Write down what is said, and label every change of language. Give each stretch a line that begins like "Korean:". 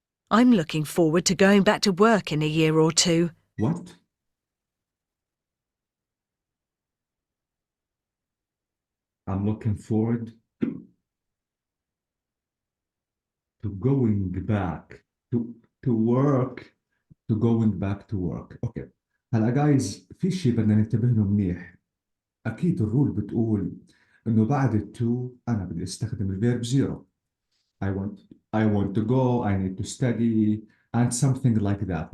English: I'm looking forward to going back to work in a year or 2. What? I'm looking forward to going back to work. To going back to work. Okay.
Arabic: هلا جايز في شيء بدنا ننتبه له منيح. أكيد الرول بتقول إنه بعد التو أنا بدي أستخدم الفيرب زيرو.
English: I want to go, I need to study, and something like that.